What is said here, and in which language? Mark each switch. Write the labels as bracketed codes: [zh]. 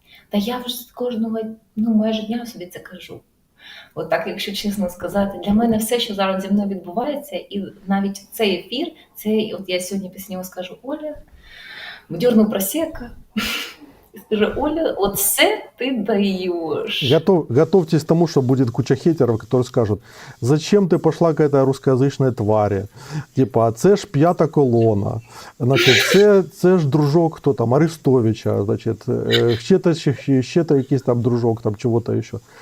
[uk] Та я вже кожного, майже дня собі це кажу. От так, якщо чесно сказати, для мене все, що зараз зі мною відбувається, і навіть цей ефір, от я сьогодні після нього скажу: Оля, дерну просека, [ru] и скажу: Оля, вот все ты даешь. Готовьтесь к тому, что будет куча хейтеров, которые скажут: зачем ты пошла к этой русскоязычной твари? [uk] Типа, це ж п'ята колона. Значить, це ж дружок, хто там, Арестовича, значить, ще то якийсь там дружок, там чого-то ще.